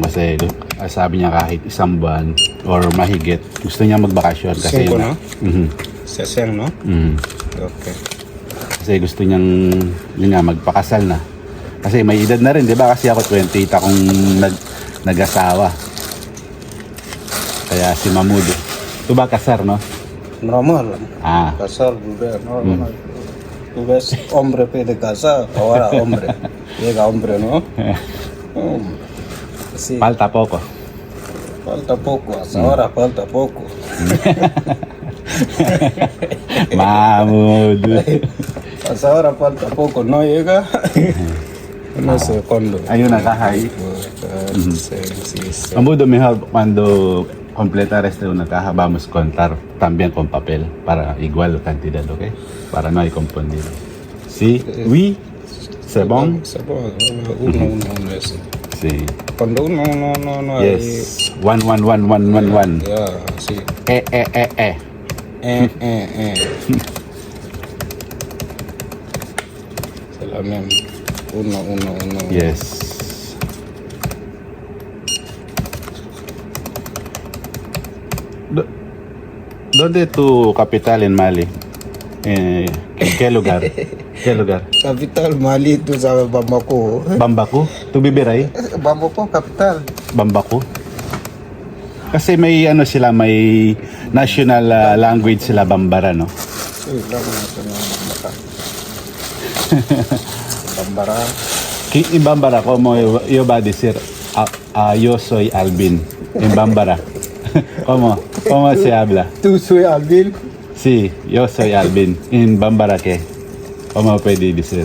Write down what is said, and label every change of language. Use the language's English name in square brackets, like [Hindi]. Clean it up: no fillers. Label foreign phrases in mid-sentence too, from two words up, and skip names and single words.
[Filipino] Kasi sabi niya kahit isang buwan or mahigit, gusto niya magbakasyon. Kasi 5 na? Mhm. Seseng, no? Mhm. Okay. Kasi gusto niyang yun nga, magpakasal na. Kasi may edad na rin, di ba? Kasi ako 28 akong nag-asawa. Kaya si Mamudo. Ito ba kasar, no? [Spanish] Normal. Ah, Casar, bebé, normal. Tú ves hombre pide casa, ahora hombre. Llega hombre, ¿no? Sí, palta poco. falta poco, hasta ahora falta poco. Mamudo. Hasta ahora falta poco, no llega. No sé cuándo. [Filipino] Ayun na, kahay. [Spanish] Sí, sí, sí. Mamudo, mejor cuando completar una caja vamos a contar también con papel para igual cantidad, ¿ok? Para no hay confundido. Sí, [French] oui, c'est bon. C'est bon, [Spanish] uno, eso. Sí. Cuando uno, [English] Yes. 1 [Spanish] Ya, sí. Eh. [French] C'est la même. [Spanish] Uno. [English] Yes. [Spanish] ¿Dónde es tu capital en Mali? ¿En qué lugar? ¿Qué lugar? Capital Mali, tú sabes, Bamako. Bambaku? ¿Tu vivir ahí? Bamako, capital. Bambaku? [Filipino] Kasi may ano sila, may national language sila, Bambara, no? [Spanish] Sí, la Bambara. Bambara. En Bambara, como yo va a decir, yo soy Albin. En Bambara. ¿Cómo se habla? Tú soy Alvin. Sí, yo soy Albin. En Bambara, ¿qué? ¿Cómo puede decir?